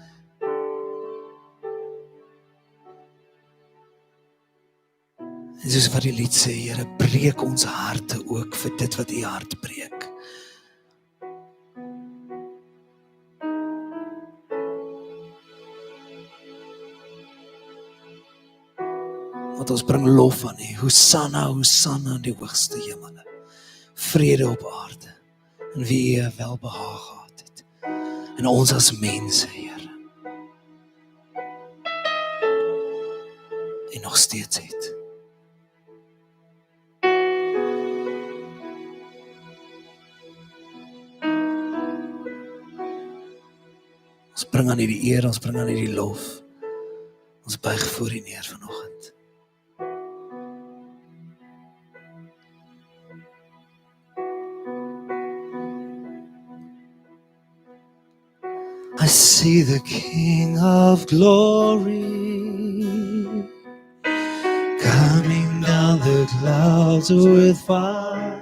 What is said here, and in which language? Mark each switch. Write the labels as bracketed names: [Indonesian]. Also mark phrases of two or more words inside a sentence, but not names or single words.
[Afrikaans] En soos wat die lied sê, Here, breek ons harte ook vir dit wat U hart breek. Want ons bring lof aan U. Hosanna, Hosanna in die hoogste hemele. Vrede op aarde. En wie U welbehaag gehad het. En ons as mense, Here. En nog steeds het. Ons bring aan U die eer, ons bring aan U die lof. Ons buig voor U neer vanoggend. [English] I see the King of glory coming down the clouds with fire.